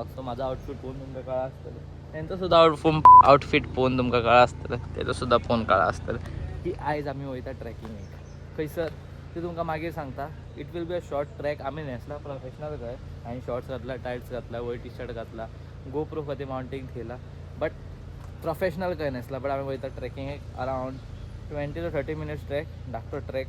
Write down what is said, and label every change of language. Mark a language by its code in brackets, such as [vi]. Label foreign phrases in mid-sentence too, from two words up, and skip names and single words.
[kok] सो माझा आउटफिट पोहून तुमका कळा आसतलें, त्यांचं सुद्धा आउटफिट पोहून तुमका कळा आसतलें, त्याचं सुद्धा पोहून कळा आसतलें की आयज आम्ही वयता ट्रॅकिंग खंयसर ते तुमकां मागीर सांगता. [en] It will be a short track. [kok] आम्ही नेसला प्रोफेशनल काय आणि शॉर्ट्स घातला, टायट्स घातला, वयर टी शर्ट घातला, गोप्रो खातीर माउंटिंग केला, [en] But professional [kok] काय नेसला. बट आम्ही वयता ट्रॅकिंग [en] around 20 to 30 minutes [kok] ट्रॅक धाकटो ट्रॅक.